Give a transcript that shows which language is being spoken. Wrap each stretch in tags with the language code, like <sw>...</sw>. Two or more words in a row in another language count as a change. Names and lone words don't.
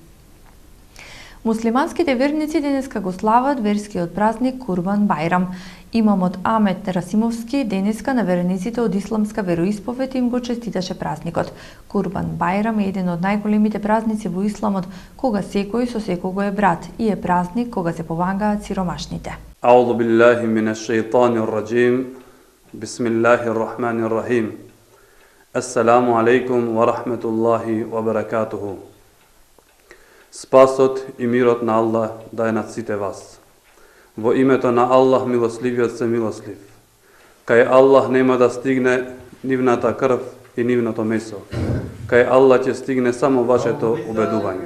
<mk>Муслиманските верници денеска го слават верскиот празник Курбан Бајрам. Имамот Амет Расимовски денеска на верниците од исламска вероисповед им го честиташе празникот. Курбан Бајрам е еден од најголемите празници во исламот, кога секој со секого е брат и е празник кога се помагаат сиромашните.</mk> <ar>أعوذ بالله من الشيطان الرجيم. بسم الله الرحمن الرحيم. السلام عليكم ورحمة الله وبركاته.</ar> <mk>Спасот и мирот на Аллах да е над сите вас. Во името на Аллах милосливиот се милослив. Кај Аллах нема да стигне нивната крв и нивното месо. Кај Аллах ќе стигне само вашето убедување.</mk>